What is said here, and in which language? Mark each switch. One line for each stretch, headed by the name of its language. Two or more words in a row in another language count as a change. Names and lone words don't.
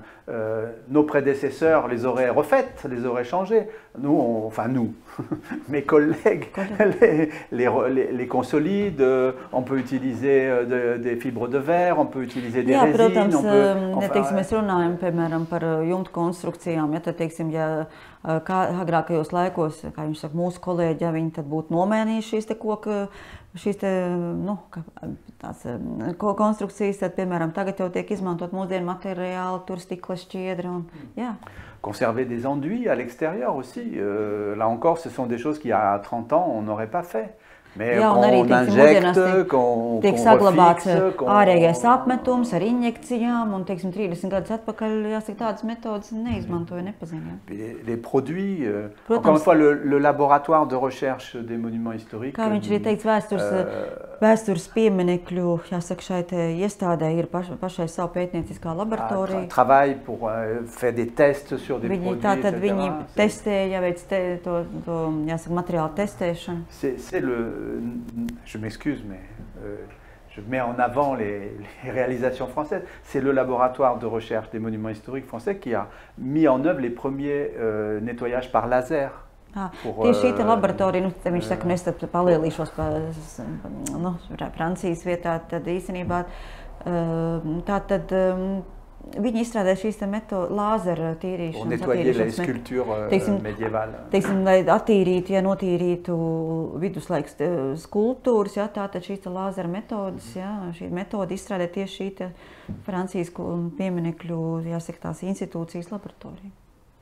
French: Nos prédécesseurs les auraient refaites, les auraient changées. Nous, mes collègues, les consolides, on peut utiliser des fibres de verre, on peut utiliser des résines.
Latvian: Mēs runājam, piemēram, par jumtu konstrukcijām. Ja, tad, teiksim, agrākajos laikos, kā jums saka, mūsu kolēģi, ja viņi tad būtu nomēnījuši šīs te koka, šīs te, tās konstrukcijas, tad, piemēram, tagad jau tiek izmantot mūsdienu materiāli, tur stikla šķiedra un, jā.
French: Conserver des enduits à l'extérieur aussi. Là encore, ce sont des choses qu'il y a 30 ans, on n'aurait pas fait. Mais
Latvian: jā, un arī,
French: qu'on
Latvian: tiek saglabāts ārējais apmetums ar injekcijām, un, teiksim, 30 gadus atpakaļ, jāsaka, tādas metodas neizmantoja, nepaziņoja.
French: Les produits, encore une fois, le laboratoire de recherche des monuments historiques.
Latvian: Kā viņš arī teikts, vēstures pieminekļu, jāsaka, šai te iestādē ir pašai savu pētnieciskā laboratorija.
French: Travail pour faire des tests sur des produits,
Latvian: tātad viņi testēja, veic to, jāsaka, materiālu testēšanu.
French: C'est je m'excuse, mais je mets en avant les réalisations françaises. C'est le laboratoire de recherche des monuments historiques français qui a mis en œuvre les premiers nettoyages par laser.
Latvian: Tieši šī laboratorija, viņš saka, es tad palielīšos Francijas vietā, tad īstenībā viņi izstrādāja šīs lāzera tīrīšanas, teiksim, lai attīrītu, ja notīrītu viduslaiks skulptūras, ja, tātad šīs lāzera metodas, ja, šī metoda izstrādāja tieši šī Francijas pieminekļu, jāsaka, tās institūcijas laboratorija.